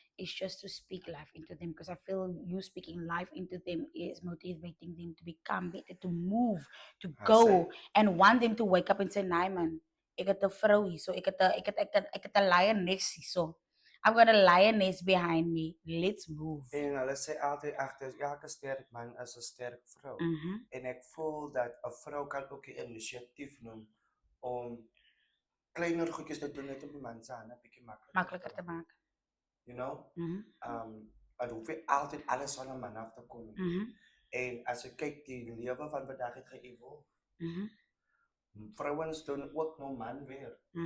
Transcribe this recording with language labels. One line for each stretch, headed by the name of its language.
English: Is just to speak life into them, because I feel you speaking life into them is motivating them to become better, to move, to go, and want them to wake up and say,
Afrikaans: "Nee man, ek het 'n vrou hier, so ek het 'n lioness hier,
English: so I've got a lioness behind me. Let's move."
Afrikaans: En hulle sê altyd agter elke sterk man is 'n sterk vrou. En ek voel dat 'n vrou kan ook die inisiatief neem om kleiner goedjies te doen net om die man se hande bietjie makliker te maak. You know? Het hoef nie altyd alles van 'n man af te kom nie. En as ek kyk die lewe van vandag het ge-evolve. Vrouens doen ook nog man weer.